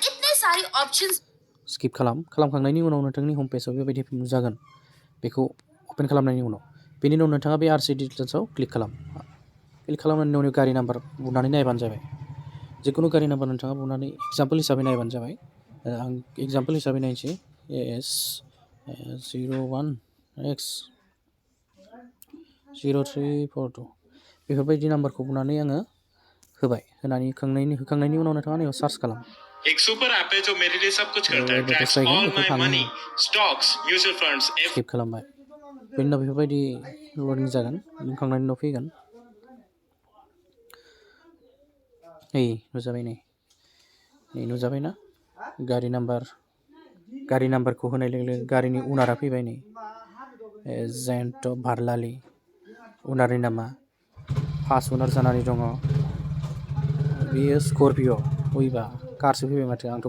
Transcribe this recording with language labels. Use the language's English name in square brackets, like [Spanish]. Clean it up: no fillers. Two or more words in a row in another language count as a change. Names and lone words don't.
[Bodo] स्किप खालामखांनायनि उनाव नोंथांनि हम पेजाव बेबायदि नुजागोन बेखौ अपेन खालामनायनि उनाव बेनि उनाव नोंथाङा बे [English] RC detailsao [Bodo] क्लिक खालामनायनि उनाव गारि नाम्बार बुनानै नायबानो जाबाय जिखुनु गारि नाम्बार नोंथाङा बुनानै एग्जाम्पोल हिसाबै नायबानो जाबाय आं एग्जाम्पोल हिसाबै नायनोसै AS01X0342 बेफोरबायदि नाम्बारखौ बुनानै आङो होबाय होखांनायनि उनाव नोंथाङा नैयाव सार्च खालाम [Hindi] एक सुपर ऐप है जो मेरे लिए सब कुछ करता है [English] tracks all my money stocks mutual funds [Bodo] स्किप खालामबाय बेनि उनाव बेफोरबायदि लडिं जागोन लिंखांनायनि उनाव फैगोन नै नुजाबायना गारि नाम्बारखौ होनाय लोगो लोगो गारिनि उनारा फैबाय नै जयन्त भारलालि उनारनि नामा [English] first owner [Bodo] जानानै दङ बेयो स्करपिय' उइबा कारसो फैबाय माथो आंथ'